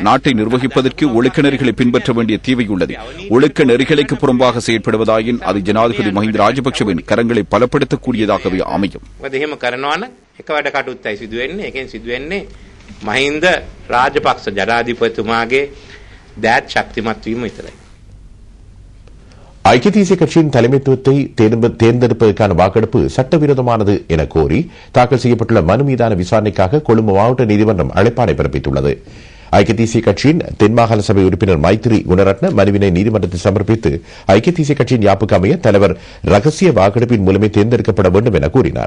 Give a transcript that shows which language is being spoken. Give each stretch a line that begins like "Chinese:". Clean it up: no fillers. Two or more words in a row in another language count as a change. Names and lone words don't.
Tamil: நாட்டை நிர்வகிப்பதற்கு ஒழுக்க நெறிகளை பின்பற்ற வேண்டிய தேவை உள்ளது. ஒழுக்க நெறிகளுக்கு புறம்பாக செயற்படுவதாயின் அது ஜனாதிபதி மஹிந்த ராஜபக்சவின் கரங்களை பலப்படுத்தக்கூடியதாகவே அமையும்.
Sinhala: மஹிந்த ராஜபக்ச ஜனாதிபதிமாගේ දැත් ශක්තිමත් වීම විතරයි.
Tamil: ஐக்கிய தேசிய கட்சியின் தலைமைத்துவத்தை தேர்ந்தெடுப்பதற்கான வாக்கெடுப்பு சட்டவிரோதமானது என கோரி தாக்கல் செய்யப்பட்டுள்ள மனு மீதான விசாரணைக்காக கொழும்பு மாவட்ட நீதிமன்றம் அழைப்பாணை பிறப்பித்துள்ளது. ஐக்கிய தேசிய கட்சியின் தென்மாகாண சபை உறுப்பினர் மைத்திரி குணரட்ன மனுவினை நீதிமன்றத்தில் சமர்ப்பித்து ஐக்கிய தேசிய கட்சியின் யாப்புக்கு அமைய தலைவர் ரகசிய வாக்கெடுப்பின் மூலமே தேர்ந்தெடுக்கப்பட வேண்டும் என கூறினார்.